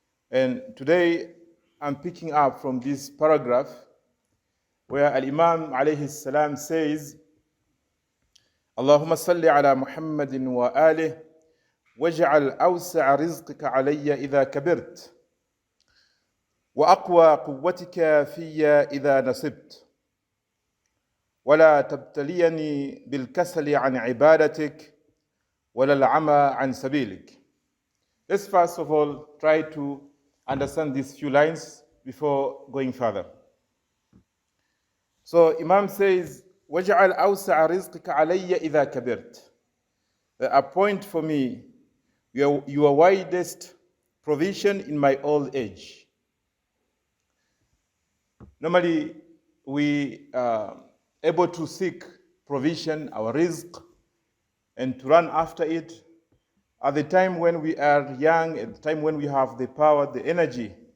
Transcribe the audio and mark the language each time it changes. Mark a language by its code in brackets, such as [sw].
[en] And today I'm picking up from this paragraph where Al-Imam alayhi salam says, [ar] Allahumma salli ala Muhammadin wa alih waj'al awsa'a rizqika alayya idha kabirt وأقوى قوتك في إذا نصبت ولا تبتليني بالكسل عن عبادتك ولا العمى عن سبيلك. [en] Let's first of all try to understand these few lines before going further. So Imam says, [ar] وَجْعَلْ أَوْسَعَ رِزْقِكَ عَلَيَّ إِذَا كَبِرْتَ. [en] Appoint for me your widest provision in my old age. Normally, we are able to seek provision, our rizq, and to run after it at the time when we are young, at the time when we have the power, the energy.